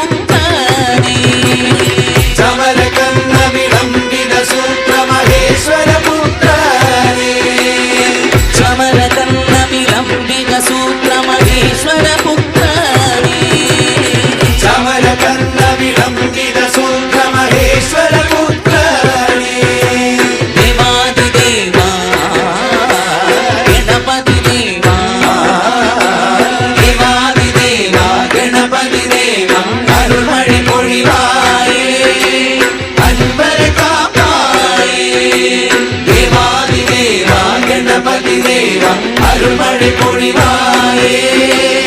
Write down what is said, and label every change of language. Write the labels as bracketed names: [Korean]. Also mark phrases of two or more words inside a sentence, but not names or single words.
[Sanskrit] सूत्र महेश्वर पुत्राने चमरकर्ण विलंबित सूत्र महेश्वर पुत्राने देवादि देवा गणपति देवा देवादि देवा गणपति देवा [Tamil] अरुள்மழை பொழிவாயே அன்பரை காப்பாயே [Sanskrit] देवादि देवा गणपति देवा [Tamil] அருள்மழை பொழிவாயே